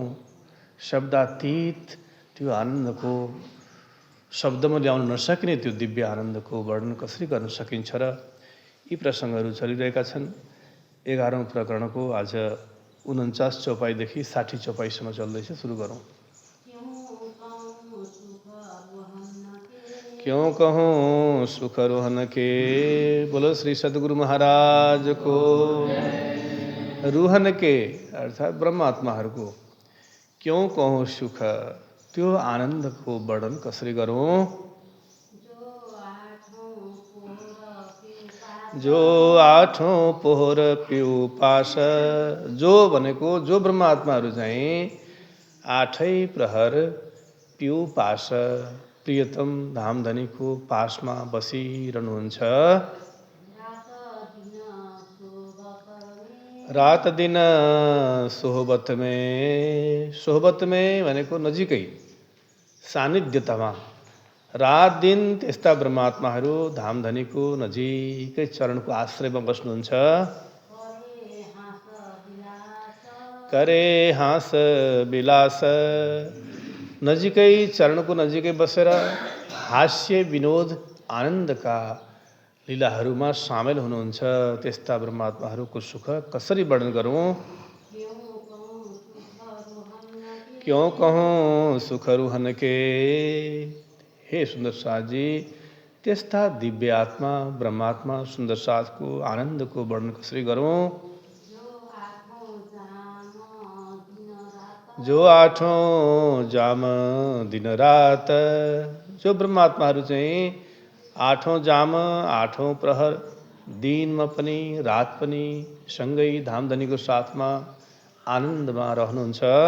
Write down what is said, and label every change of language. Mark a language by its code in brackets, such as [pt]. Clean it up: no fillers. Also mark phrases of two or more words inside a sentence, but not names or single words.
[ne] शब्दातीत त्यो आनन्दको शब्दमा ल्याउन नसकिने त्यो दिव्य आनन्दको वर्णन कसरी गर्न सकिन्छ र? यी प्रसङ्गहरू चलिरहेका छन्। 11औं प्रकरणको आज 49 चौपाईदेखि 60 चौपाईसम्म चल्दैछ। सुरु गरौँ। [hi] क्यों कहूँ सुख रोहन के, बोलो श्री सद्गुरु महाराज को। रुहन के [ne] अर्थात् ब्रह्मात्माहरूको [hi] क्यों कहूँ सुख, [ne] त्यो आनन्दको वर्णन कसरी गरौँ? [hi] जो आठौं पोहर पिउपास, [ne] जो भनेको जो ब्रह्मात्माहरू चाहिँ आठै प्रहर पिउपास प्रियतम धामधनीको पासमा बसिरहनुहुन्छ। [hi] रात दिन सोहबत में, सोहबत में [ne] भनेको नजिकै सानिध्यतामा, रात दिन त्यस्ता ब्रह्मात्माहरू धामधनीको नजिकै चरणको आश्रयमा बस्नुहुन्छ। [hi] करे हाँस विलास, [ne] नजिकै चरणको नजिकै बसेर हास्य विनोद आनन्दका लीलाहरूमा सामेल हुनुहुन्छ। त्यस्ता ब्रह्मात्माहरूको सुख कसरी वर्णन गरौँ? [hi] क्यों कहूँ सुख रुहन के, [ne] हे सुन्दर साथजी, त्यस्ता दिव्य आत्मा ब्रह्मात्मा सुन्दर साथको आनन्दको वर्णन कसरी गरौँ? [hi] जो आठौं जाम दिन रात, [ne] जो ब्रह्मात्माहरू चाहिँ आठौं जाम आठौं प्रहर दिनमा पनि रात पनि सँगै धामधनीको साथमा आनन्दमा रहनुहुन्छ।